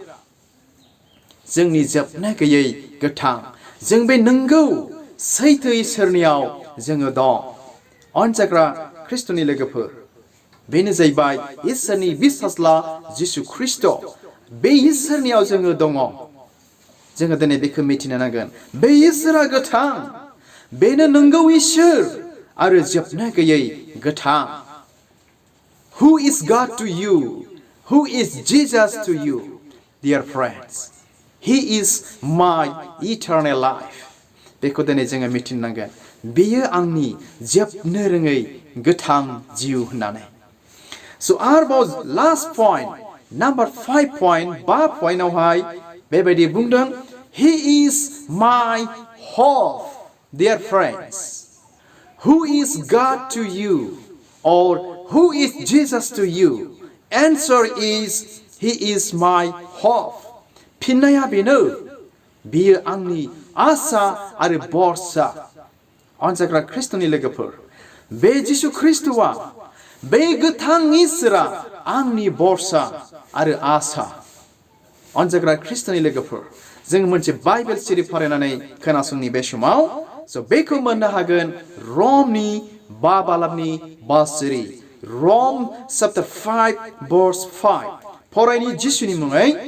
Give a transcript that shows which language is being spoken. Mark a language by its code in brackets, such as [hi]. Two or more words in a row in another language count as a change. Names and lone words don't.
[brx] जोंनि जोबनो गैयै गोथां जों बे नंगौ सैथो इसोरनियाव जोङो दं अनजाग्रा ख्रिस्ट'नि लोगोफोर बेनो जाहैबाय इसोरनि बिसाज्ला जिसु ख्रिस्ट' बे इसोरनियाव जोङो दङ जोङो दिनै बेखौ मिथिनो नांगोन बे इसोरा गोथां बेनो नंगौ इसोर आरो जोबनो गैयै गोथां [en] Who is God to you? Who is Jesus to you, dear friends? He is my eternal life. [brx] बेखौ दिनै जोङो मिथिनो नांगोन बेयो आंनि जोबनो रोङै गोथां जिउ होननानै So आरोबाव [en] last point number 5 point 5 [brx] पॉइन्टआवहाय बेबायदि बुंदों [en] He is my hope, dear friends. Who is God to you or who is Jesus to you? Answer is He is my hope. [brx] फिननाया बेनो बियो आंनि आसा आरो भरसा अनजाग्रा ख्रिस्ट'नि लोगोफोर बे जिसु ख्रिस्ट'आ बे गोथां इसोरा आंनि भरसा आरो आसा अनजाग्रा ख्रिस्ट'नि लोगोफोर जों मोनसे बाइबेल सिरि फरायनानै खोनासंनि बे समाव स' बेखौ मोननो हागोन रमनि 5 बालाबनि 5 सिरि रम [en] chapter 5 verse 5 [brx] फरायनि जिसुनि मुङै